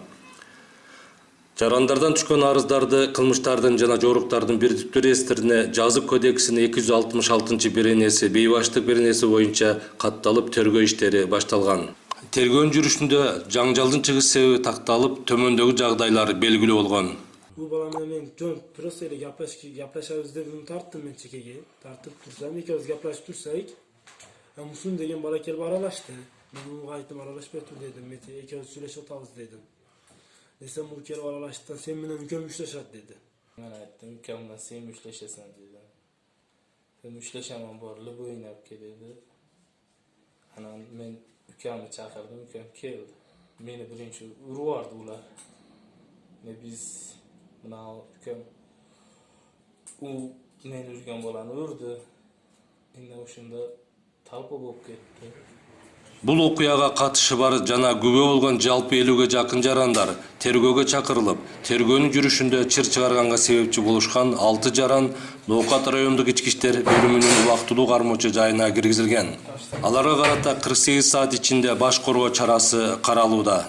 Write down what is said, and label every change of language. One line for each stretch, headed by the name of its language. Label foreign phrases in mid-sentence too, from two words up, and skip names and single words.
Kyrgyz: Жарандардан түшкөн арыздарды кылмыштардын жана жоруктардын бирдиктүү реестрине жазык кодексинин 266-беренеси бейбаштык беренеси боюнча катталып тергөө иштери башталган. Тергөөнүн жүрүшүндө жаңжалдын чыгыш себеби такталып, төмөндөгү жагдайлар белгилүү болгон.
Uzbek: Bu bala men
Kyrgyz: жөн просто эле
Uzbek: gaplashamiz deb uni tartdim men chekkaga. Tartib tursam, ikkovimiz gaplashib tursak, Musun degan bala kelib aralashdi. Men unga aytdim, aralashmay tur dedim. Men ikkovimiz so'rashib o'tamiz dedim. Desem u kelib aralashdi, sen bilan ukam ushlashadi dedi. Men aytdim, ukam bilan sen ushlashasan dedim. Sen ushlashaman borilib o'ynab kel dedi. Ana men ukamni chaqirdim, ukam keldi. Meni birinchi urvardi ular. Biz buna ukam u meni urgan bolani urdi. Endi o'shunda talpa bo'lib ketdi.
Kyrgyz: Бул окуяга катышы бар жана күбө болгон жалпы 50ге жакын жарандар тергөөгө чакырылып, тергөөнүн жүрүшүндө чыр чыгарганга себепчи болушкан 6 жаран Ноокат райондук ички иштер бөлүмүнүн убактылуу кармоочу жайына киргизилген. Аларга карата 48 саат ичинде баш коргоо чарасы каралууда.